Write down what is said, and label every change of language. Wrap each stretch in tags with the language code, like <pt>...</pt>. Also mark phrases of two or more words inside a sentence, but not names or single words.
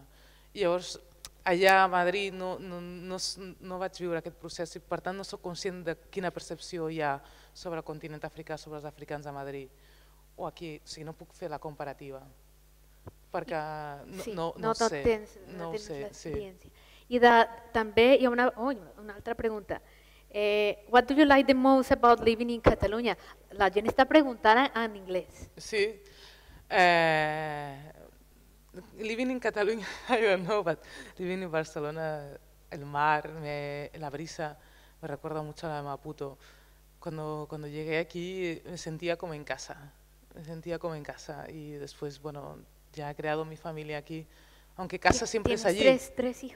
<ca>I llavors allà a Madrid no vaig viure aquest procés i per tant no soc conscient de quina percepció hi ha sobre el continent africà, sobre els africans a Madrid o aquí, o sigui, no puc fer la comparativa perquè no sé. No tens l'experiència. I també hi ha una altra pregunta.</ca> <en>What do you like the most about living in Catalunya?</en> <ca>La gent està preguntant en anglès. Sí.</ca> <en>Living in Catalunya, I don't know, but living in Barcelona,</en> <es>el mar, la brisa, me recuerda mucho a la de Maputo. Cuando llegué aquí me sentía como en casa, y después, bueno, ya he creado mi familia aquí, aunque casa siempre es allí. ¿Tienes tres hijos?</es>